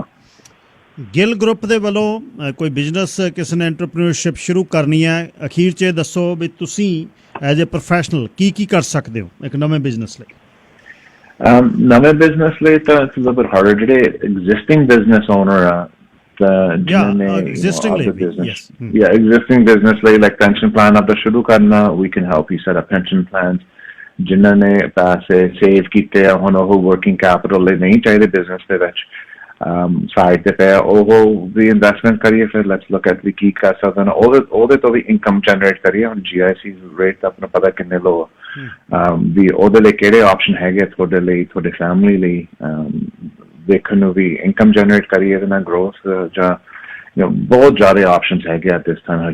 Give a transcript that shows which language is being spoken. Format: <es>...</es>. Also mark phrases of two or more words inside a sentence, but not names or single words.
<pa>ਗਿੱਲ ਗਰੁੱਪ ਦੇ ਵੱਲੋਂ ਕੋਈ ਬਿਜ਼ਨਸ ਕਿਸੇ ਨੇ ਐਂਟਰਪ੍ਰੀਨਿਓਰਸ਼ਿਪ ਸ਼ੁਰੂ ਕਰਨੀ ਹੈ, ਅਖੀਰ 'ਚ ਇਹ ਦੱਸੋ ਵੀ ਤੁਸੀਂ</pa> <en>as a professional</en> <pa>ਕੀ ਕਰ ਸਕਦੇ ਹੋ ਇੱਕ ਨਵੇਂ ਬਿਜ਼ਨਸ ਲਈ? ਨਵੇਂ ਬਿਜ਼ਨਸ ਲਈ ਤਾਂ</pa> <en>it's a bit harder.</en> <pa>ਜਿਹੜੇ</pa> <en>existing business owner</en> <pa>ਆ,</pa> <en>existing business like pension plan</en> <pa>ਆਪਦਾ ਸ਼ੁਰੂ ਕਰਨਾ,</pa> <en>we can help you set up pension plans।</en> <pa>ਜਿਨ੍ਹਾਂ ਨੇ ਪੈਸੇ ਸੇਵ ਕੀਤੇ ਆ, ਹੁਣ ਉਹ</pa> <en>working capital</en> <pa>ਲਈ ਨਹੀਂ ਚਾਹੀਦੇ ਬਿਜ਼ਨਸ ਦੇ ਵਿੱਚ, ਸਾਈਡ ਤੇ ਪਿਆ, ਉਹ ਵੀ ਇਨਵੈਸਟਮੈਂਟ ਕਰੀਏ। ਫਿਰ</pa> <en>let's look at</en> <pa>ਵੀ ਕੀ ਕਰ ਸਕਦੇ ਨੇ, ਉਹਦੇ ਤੋਂ ਵੀ</pa> <en>income generate</en> <pa>ਕਰੀਏ। ਹੁਣ GIC ਰੇਟ ਤਾਂ ਆਪਣਾ ਪਤਾ ਕਿੰਨੇ ਲੋ ਆ, ਵੀ ਉਹਦੇ ਲਈ ਕਿਹੜੇ ਆਪਸ਼ਨ ਹੈਗੇ ਤੁਹਾਡੇ ਲਈ, ਤੁਹਾਡੇ ਫੈਮਿਲੀ ਲਈ, ਦੇਖਣ ਨੂੰ ਵੀ</pa> <en>income generate</en> <pa>ਕਰੀਏ ਇਹਦੇ ਨਾਲ ਗਰੋਥ ਜਾਂ ਬਹੁਤ ਜ਼ਿਆਦਾ ਆਪਸ਼ਨਸ ਹੈਗੇ ਆ ਇਸ ਟਾਈਮ।</pa>